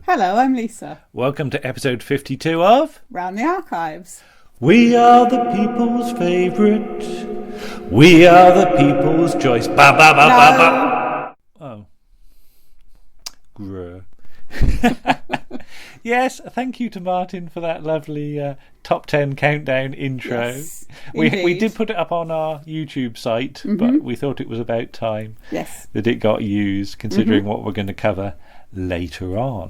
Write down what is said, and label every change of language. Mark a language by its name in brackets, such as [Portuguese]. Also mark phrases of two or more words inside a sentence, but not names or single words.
[English] Hello, I'm Lisa. Welcome to episode 52 of Round the Archives. We are the people's favourite. We are the people's choice. Ba ba ba ba ba. Oh. Grr. Yes, thank you to Martin for that lovely top 10 countdown intro. Yes, we did put it up on our YouTube site, but we thought it was about time that it got used, considering what we're going to cover later on.